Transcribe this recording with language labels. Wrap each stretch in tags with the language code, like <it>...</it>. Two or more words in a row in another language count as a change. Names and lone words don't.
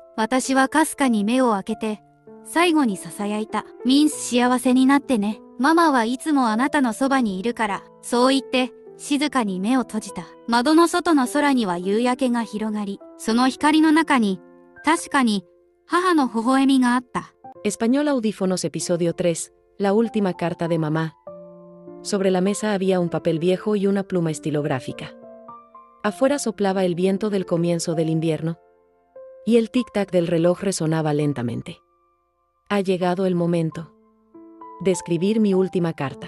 <ja>私はかすかに目を開けて、最後に囁いた。ミンス幸せになってね。ママはいつもあなたのそばにいるから。そう言って、静かに目を閉じた。窓の外の空には夕焼けが広がり、その光の中に、確かに、母の微笑みがあった。</ja> <es>Español Audífonos Episodio 3, La última carta de mamá. Sobre la mesa había un papel viejo y una pluma estilográfica. Afuera soplaba el viento del comienzo del invierno, y el tic-tac del reloj resonaba lentamente. Ha llegado el momento de escribir mi última carta.</es>